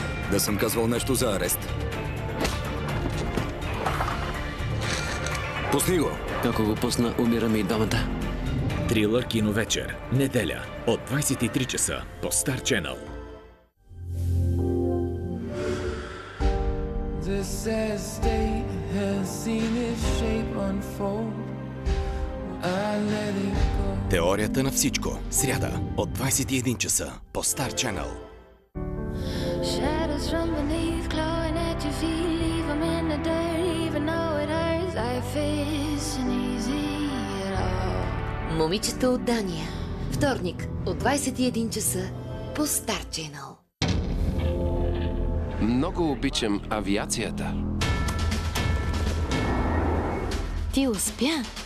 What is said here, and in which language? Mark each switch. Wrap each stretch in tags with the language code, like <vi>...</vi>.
<bg>Да съм казвал нещо за арест. Пусни го. Ако го пусна, умираме и двамата. Трилър киновечер. Неделя от 23 часа по Star Channel.</bg> <en>The sad state has seen its shape unfold. I let it go.</en> <bg>Теорията на всичко. Сряда от 21 часа по Star Channel.</bg> <en>Shadows from beneath, clawing at your feet, leave them in the dirt, even though it hurts. Life isn't easy at all.</en> <bg>Момичета от Дания. Вторник от 21 часа по Star Channel. Много обичам авиацията. Ти успя.</bg>